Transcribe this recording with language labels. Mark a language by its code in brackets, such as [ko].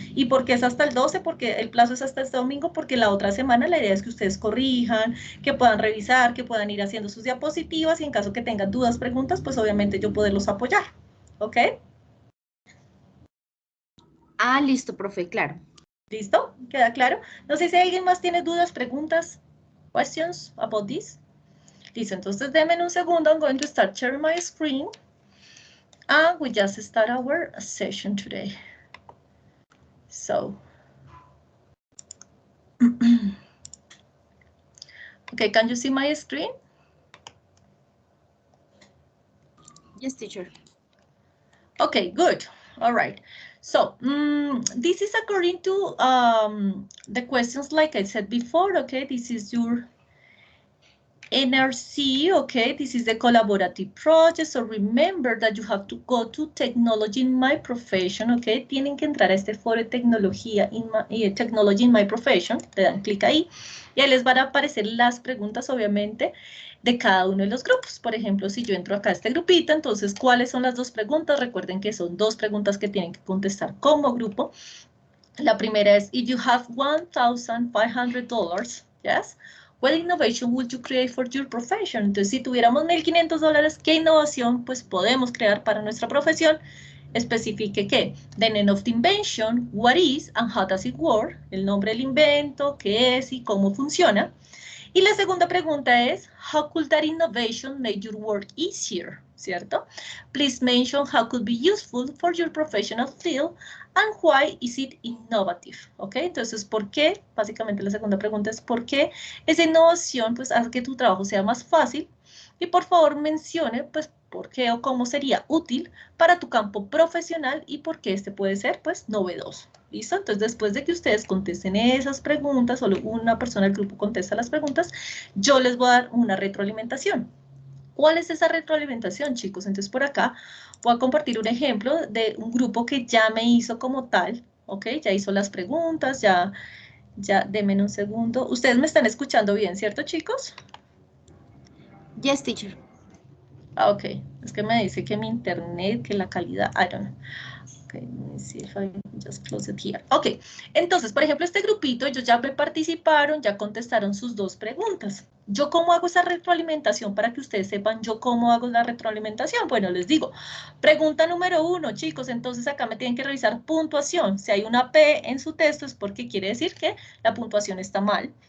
[es] ¿Y por qué es hasta el 12? Porque el plazo es hasta este domingo, porque la otra semana la idea es que ustedes corrijan, que puedan revisar, que puedan ir haciendo sus diapositivas y en caso que tengan dudas, preguntas, pues obviamente yo poderlos apoyar, ¿ok? Ah, listo, profe, claro. ¿Listo? ¿Queda claro? No sé si alguien más tiene dudas, preguntas, [en] questions about this. [es] Listo, entonces denme un segundo. [en] I'm going to start sharing my screen. And we just start our session today. So, okay, can you see my screen? Yes, teacher. Okay, good. All right. So, this is according to the questions like I said before, okay? This is your NRC, okay, this is the collaborative project, so remember that you have to go to Technology in My Profession, okay, [es] tienen que entrar a este foro de tecnología Technology in My Profession, le dan clic ahí, y ahí les van a aparecer las preguntas, obviamente, de cada uno de los grupos. Por ejemplo, si yo entro acá a este grupito, entonces, ¿cuáles son las dos preguntas? Recuerden que son dos preguntas que tienen que contestar como grupo. La primera es, [en] if you have $1,500, yes, what innovation would you create for your profession? [es] Entonces, si tuviéramos $1,500, ¿qué innovación pues podemos crear para nuestra profesión? Especifique qué, [en] the name of the invention, what is and how does it work, [es] el nombre del invento, qué es y cómo funciona. Y la segunda pregunta es, [en] how could that innovation make your work easier? [es] ¿Cierto? [en] Please mention how could be useful for your professional field and why is it innovative? [es] ¿Ok? Entonces, ¿por qué? Básicamente la segunda pregunta es, ¿por qué esa innovación pues hace que tu trabajo sea más fácil? Y por favor mencione pues por qué o cómo sería útil para tu campo profesional y por qué este puede ser pues novedoso. ¿Listo? Entonces, después de que ustedes contesten esas preguntas, solo una persona del grupo contesta las preguntas, yo les voy a dar una retroalimentación. ¿Cuál es esa retroalimentación, chicos? Entonces, por acá voy a compartir un ejemplo de un grupo que ya me hizo como tal, ¿ok? Ya hizo las preguntas, ya, denme un segundo. Ustedes me están escuchando bien, ¿cierto, chicos? [en] Yes, teacher. [es] Ah, ok. Es que me dice que mi internet, que la calidad, [en] I don't know. Okay, let me see if I just close it here. [es] Ok, entonces, por ejemplo, este grupito, ellos ya me participaron, ya contestaron sus dos preguntas. ¿Yo cómo hago esa retroalimentación para que ustedes sepan yo cómo hago la retroalimentación? Bueno, les digo, pregunta número 1, chicos, entonces acá me tienen que revisar puntuación. Si hay una P en su texto es porque quiere decir que la puntuación está mal.